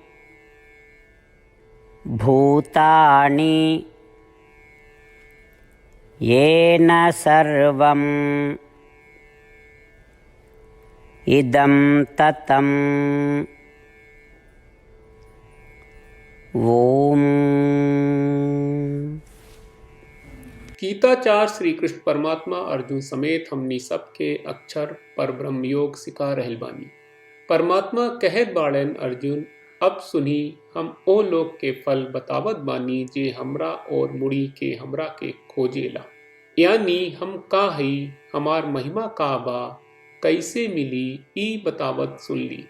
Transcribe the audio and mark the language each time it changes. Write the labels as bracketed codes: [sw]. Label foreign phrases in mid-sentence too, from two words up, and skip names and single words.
[sa] भूतानि येन सर्वम् इदं ततम्। ओम। [bho] गीताचार्य श्री कृष्ण परमात्मा अर्जुन समेत हमनी सबके अक्षर पर ब्रह्म योग सिखा रहल बानी। परमात्मा कहत बाड़न अर्जुन अब सुनी हम ओ लोग के फल बतावत बानी जे हमरा और मुड़ी के हमरा के खोजेला, यानी हम का हई, हमार महिमा का बा, कैसे मिली ई बतावत सुन ली।